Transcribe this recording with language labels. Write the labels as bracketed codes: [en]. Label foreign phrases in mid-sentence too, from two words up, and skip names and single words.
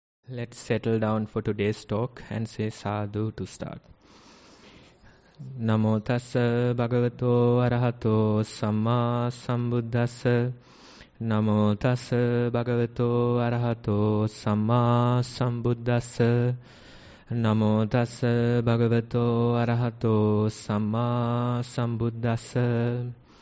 [en] Let's settle down for today's talk and say sadhu to start. [pi] Namo tassa bhagavato arahato samma sambuddhassa. Namo tassa bhagavato arahato samma sambuddhassa. Namo tassa bhagavato arahato samma sambuddhassa.